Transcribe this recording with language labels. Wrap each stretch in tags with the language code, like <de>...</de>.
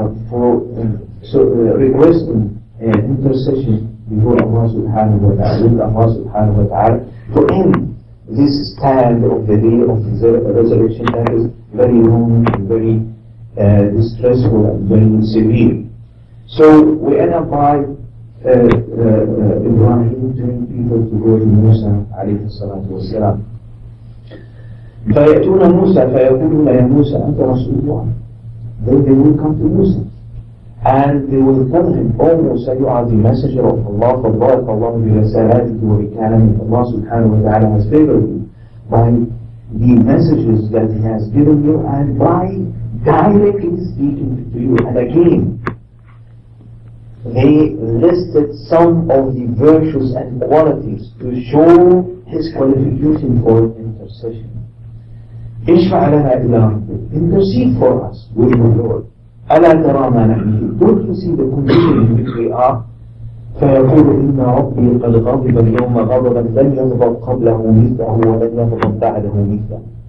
<en>for requesting intercession before Allah subhanahu wa ta'ala, with Allah subhanahu wa ta'ala, to end this stand of the day of the resurrection that is very long and very distressful and very severe. So we end up by Ibrahim telling people to go to Musa alayhi salatu wasalam.</en> <ar>فيأتون موسى فيقولون يا موسى أنت رسول الله.</ar> <en>Then they will come to Musa and they will tell him, oh Musa, you are the messenger of Allah,</en> <ar>فَبَارَكَ اللَّهُ بِرَسَالَاتِكِ وَبِكَلَامِكِ.</ar> <en>Allah subhanahu wa ta'ala has favored you by the messages that He has given you and by directly speaking to you. And again, they listed some of the virtues and qualities to show His qualification for intercession.</en> <ar>اشفع لنا إلى ربك.</ar> <en>Intercede for us with your Lord.</en> <ar>ألا ترى ما نحن.</ar> <en>Don't you see the condition in which we are?</en> <ar>فيقول إن ربي قد غضب اليوم غضبا لم يغضب قبله مثله ولن يغضب بعده مثله.</ar>